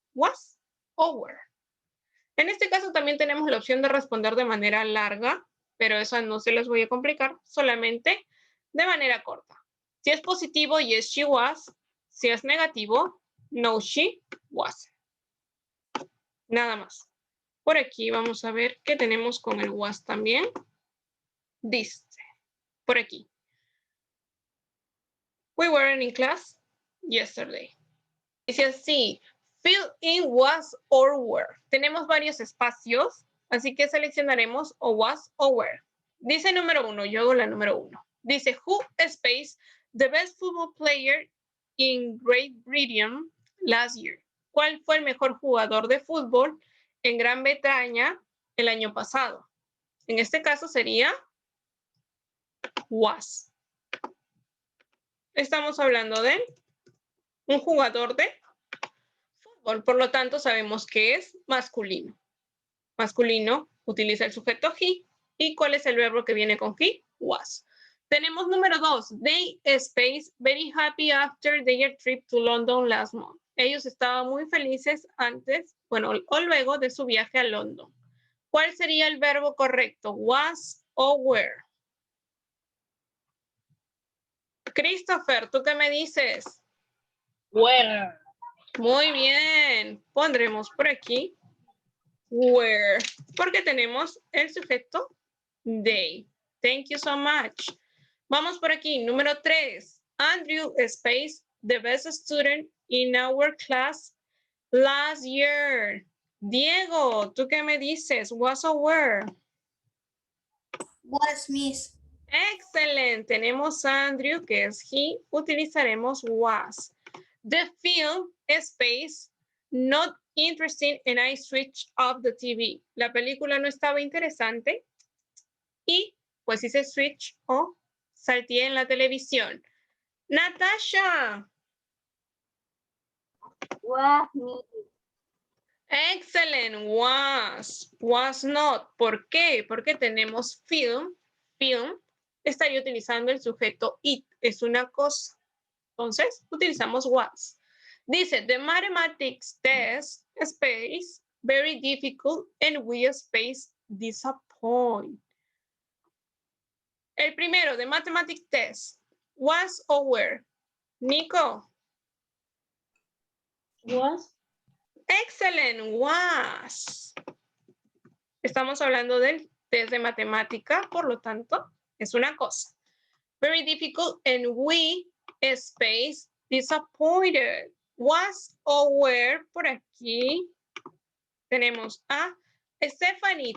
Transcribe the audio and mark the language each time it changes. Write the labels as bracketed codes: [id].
[es] Was o were. En este caso también tenemos la opción de responder de manera larga, pero esa no se las voy a complicar, solamente de manera corta. Si es positivo, [en] yes, she was. [es] Si es negativo, [en] no, she wasn't. [es] Nada más. Por aquí vamos a ver qué tenemos con el was también. Dice, por aquí. [en] We weren't in class yesterday. [es] Dice así, [en] fill in was or were. [es] Tenemos varios espacios, así que seleccionaremos o was o were. Dice número 1, yo hago la número 1. Dice, [en] who space the best football player in Great Britain last year? [es] ¿Cuál fue el mejor jugador de fútbol en Gran Bretaña el año pasado? En este caso sería was. Estamos hablando de un jugador de fútbol, por lo tanto sabemos que es masculino. Masculino utiliza el sujeto he. ¿Y cuál es el verbo que viene con he? Was. Tenemos número 2. [en] They space very happy after their trip to London last month. [es] Ellos estaban muy felices antes, bueno, o luego de su viaje a London. ¿Cuál sería el verbo correcto? Was o were. Christopher, ¿tú qué me dices? [en] Were. [es] Muy bien. Pondremos por aquí were, porque tenemos el sujeto they. [en] Thank you so much. [es] Vamos por aquí. Número 3. [en] Andrew space the best student in our class last year. [es] Diego, ¿tú qué me dices? [en] Was or were? Was, miss. [es] Excelente. Tenemos a Andrew, que es he. Utilizaremos was. [en] The film space not interesting and I switched off the TV. [es] La película no estaba interesante y pues hice switch o salté en la televisión. Natasha. [en] Was, miss. Excellent. Was not. [es] ¿Por qué? Porque tenemos film. Film estaría utilizando el sujeto it. Es una cosa. Entonces, utilizamos was. Dice, [en] the mathematics test space very difficult and we space disappoint. [es] El primero, [en] the mathematics test, was or were. Nico. Was. Excellent, was. [es] Estamos hablando del test de matemática, por lo tanto, es una cosa. [en] Very difficult and we space disappointed. Was or were, [es] por aquí tenemos a Stephanie.